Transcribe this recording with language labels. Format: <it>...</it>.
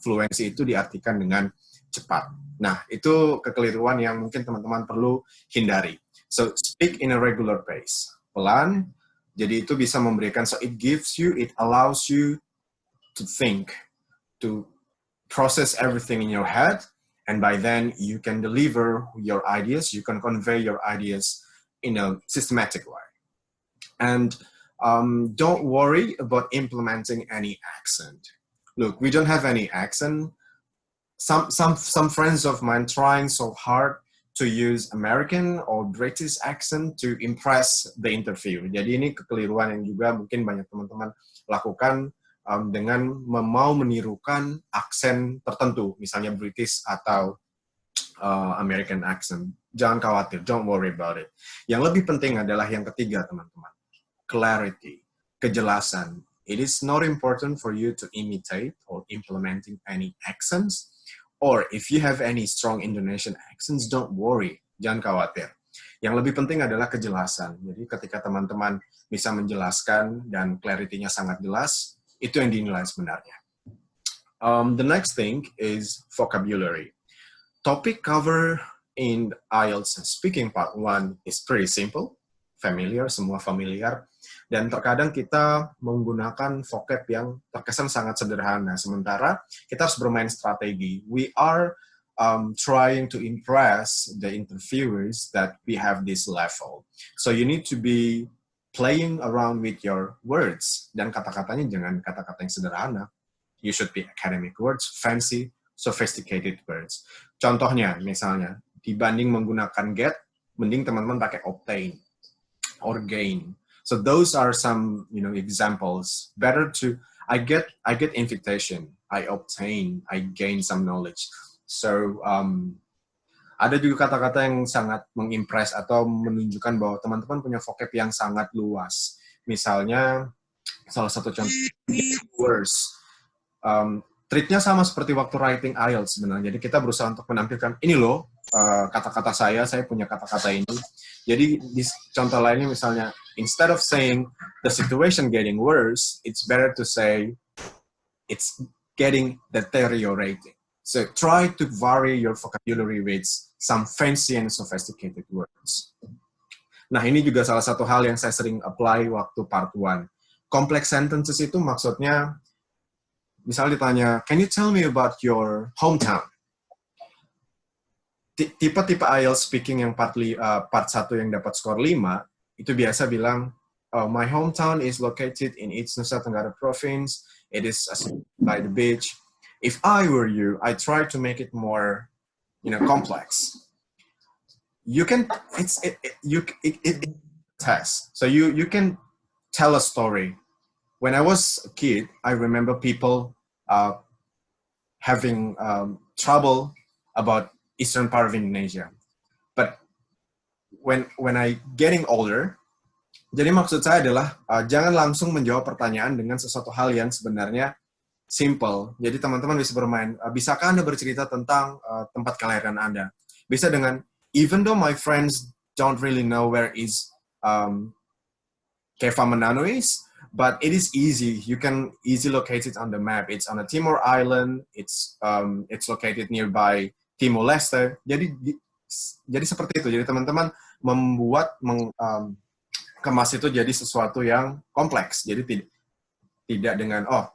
<id>Fluensi itu diartikan dengan cepat. Nah, itu kekeliruan yang mungkin teman-teman perlu hindari.</id> <en>So, speak in a regular pace.</en> <id>Pelan, jadi itu bisa memberikan,</id> <en>so it allows you to think, to process everything in your head, and by then you can deliver your ideas, you can convey your ideas in a systematic way. And don't worry about implementing any accent. Look, we don't have any accent. Some friends of mine trying so hard to use American or British accent to impress the interview.</en> <id>Jadi ini kekeliruan yang juga mungkin banyak teman-teman lakukan dengan mau menirukan aksen tertentu, misalnya British atau American accent. Jangan khawatir,</id> <en>don't worry about it.</en> <id>Yang lebih penting adalah yang ketiga, teman-teman.</id> <en>Clarity, kejelasan. It is not important for you to imitate or implementing any accents. Or if you have any strong Indonesian accents, don't worry,</en> <id>jangan khawatir. Yang lebih penting adalah kejelasan. Jadi ketika teman-teman bisa menjelaskan dan clarity-nya sangat jelas, itu yang dinilai sebenarnya.</id> <en>The next thing is vocabulary. Topic cover in IELTS speaking part 1 is pretty simple, familiar, semua familiar.</en> <id>Dan terkadang kita menggunakan vocab yang terkesan sangat sederhana, sementara kita harus bermain strategi.</id> <en>We are trying to impress the interviewers that we have this level. So you need to be playing around with your words.</en> <id>Dan kata-katanya jangan kata-kata yang sederhana.</id> <en>You should be academic words, fancy, sophisticated words.</en> <id>Contohnya, misalnya, dibanding menggunakan get, mending teman-teman pakai obtain or gain.</id> <en>So those are some, examples. Better to, I get invitation, I obtain, I gain some knowledge.</en> <id>So ada juga kata-kata yang sangat mengimpress atau menunjukkan bahwa teman-teman punya vocab yang sangat luas. Misalnya salah satu contoh words. Treatnya sama seperti waktu writing IELTS sebenarnya. Jadi kita berusaha untuk menampilkan ini loh kata-kata saya punya kata-kata ini. Jadi di contoh lainnya misalnya,</id> <en>instead of saying the situation getting worse, it's better to say it's getting deteriorating. So try to vary your vocabulary with some fancy and sophisticated words.</en> <id>Nah, ini juga salah satu hal yang saya sering apply waktu part 1.</id> <en>Complex sentences</en> <id>itu maksudnya, misalnya ditanya,</id> <en>can you tell me about your hometown?</en> <id>Tipe-tipe IELTS speaking yang part 1 yang dapat skor 5, itu biasa bilang,</id> <en>oh, my hometown is located in East Nusa Tenggara Province. It is by the beach. If I were you, I try to make it more, complex. You can, it test. So you can tell a story. When I was a kid, I remember people having trouble about eastern part of Indonesia. But when I getting older,</en> <id>jadi maksud saya adalah jangan langsung menjawab pertanyaan dengan sesuatu hal yang sebenarnya simple. Jadi teman-teman bisa bermain, bisakah Anda bercerita tentang tempat kelahiran Anda? Bisa dengan,</id> <en>even though my friends don't really know where is Keva Manano is, but it is easy. You can easily locate it on the map. It's on a Timor Island. It's located nearby Timor Leste.</en> <id>Jadi seperti itu. Jadi teman-teman membuat kemas itu jadi sesuatu yang kompleks. Jadi tidak dengan</id>